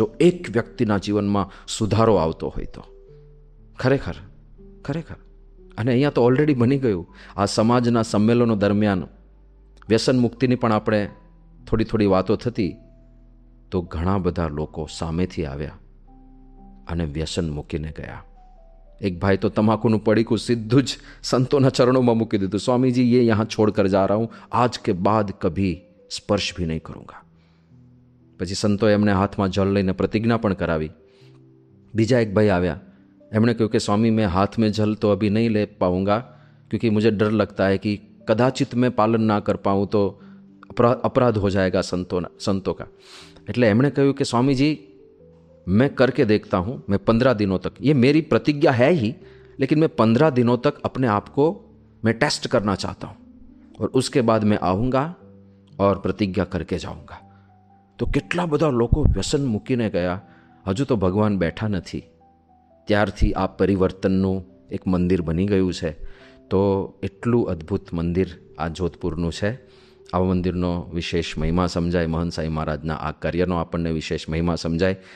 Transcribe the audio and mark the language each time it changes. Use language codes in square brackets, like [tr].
[gu] જો એક વ્યક્તિના જીવનમાં સુધારો આવતો હોય તો ખરેખર ખરેખર. અને અહીંયા તો ઓલરેડી બની ગયું. આ સમાજના સંમેલનો દરમિયાન વ્યસન મુક્તિની પણ આપણે થોડી વાતો થતી, તો ઘણા બધા લોકો સામેથી આવ્યા અને વ્યસન મૂકીને ગયા. એક ભાઈ તો તમાકુનું પડીકું સીધું જ સંતોના ચરણોમાં મૂકી દીધું, સ્વામીજી [hi] ये यहाँ छोड़ कर जा रहा हूँ, आज के बाद कभी स्पर्श भी नहीं करूँगा. [gu] પછી સંતોએ એમને હાથમાં જળ લઈને પ્રતિજ્ઞા પણ કરાવી. બીજા એક ભાઈ આવ્યા, એમણે કહ્યું [hi] कि स्वामी मैं हाथ में जल तो अभी नहीं ले पाऊँगा क्योंकि मुझे डर लगता है कि कदाचित मैं पालन ना कर पाऊँ तो अपराध हो जाएगा संतों का. [gu] એટલે એમણે કહ્યું [hi] कि स्वामी जी मैं करके देखता हूँ, मैं 15 दिनों तक, ये मेरी प्रतिज्ञा है ही, लेकिन मैं 15 दिनों तक अपने आप को मैं टेस्ट करना चाहता हूँ और उसके बाद मैं आऊँगा और प्रतिज्ञा करके जाऊँगा. [gu] તો કેટલા બધા લોકો વ્યસન મૂકીને ગયા. હજુ તો ભગવાન બેઠા નથી, ત્યારથી આ પરિવર્તનનું એક મંદિર બની ગયું છે. તો એટલું અદ્ભુત મંદિર આ જોધપુરનું છે. આવા મંદિરનો વિશેષ મહિમા સમજાય, મહંત સાંઈ મહારાજના આ કાર્યનો આપણને વિશેષ મહિમા સમજાય.